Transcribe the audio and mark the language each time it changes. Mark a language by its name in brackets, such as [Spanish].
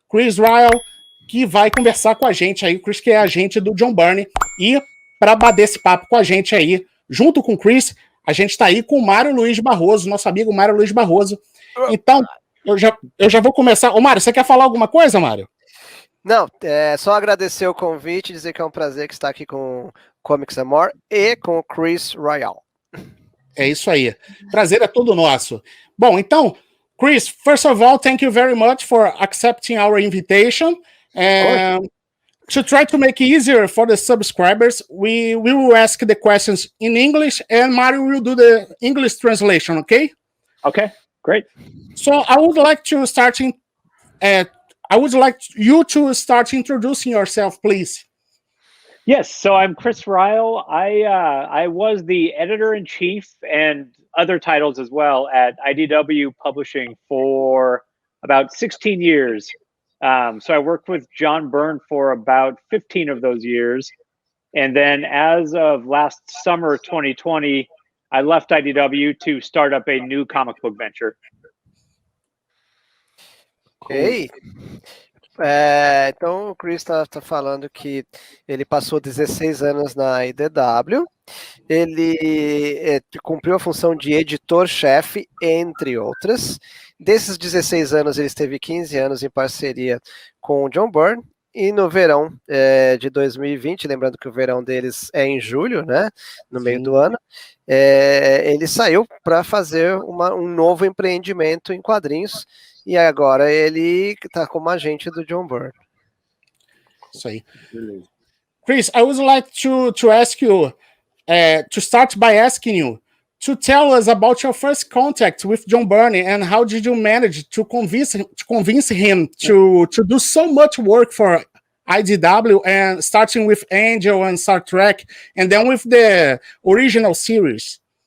[Portuguese] Chris Ryall, que vai conversar com a gente aí, o Chris que é agente do John Byrne, e para bater esse papo com a gente aí, junto com o Chris, a gente está aí com o Mário Luiz Barroso, nosso amigo Mário Luiz Barroso. Então, eu já vou começar. Ô, Mário, você quer falar alguma coisa, Mário? Não, é só agradecer o convite, dizer que é um prazer que está aqui com Comics and More e com o Chris Ryall. É isso aí. Prazer é todo nosso. Bom, então, [English] Chris, first of all, thank you very much for accepting our invitation. To try to make it easier for the subscribers, we will ask the questions in English and Mario will do the English translation, okay? Okay, great. So I would like to start I would like you to start introducing yourself, please. Yes, so I'm Chris Ryall. I was the editor-in-chief and other titles as well at IDW Publishing for about 16 years. So I worked with John Byrne for about 15 of those years. And then as of last summer 2020, I left IDW to start up a new comic book venture. Ok. [Portuguese] Então o Chris está falando que ele passou 16 anos na IDW, ele cumpriu a função de editor-chefe, entre outras. Desses 16 anos, ele esteve 15 anos em parceria com o John Byrne, e no verão de 2020, lembrando que o verão deles é em julho, né, no meio do ano, ele saiu para fazer um novo empreendimento em quadrinhos, e agora ele está como agente do John Byrne. Isso aí. [English] Chris, I would like to ask you, to start by asking you, to tell us about your first contact with John Byrne and how did you manage to convince him to do so much work for IDW, and starting with Angel and Star Trek, and then with the original series?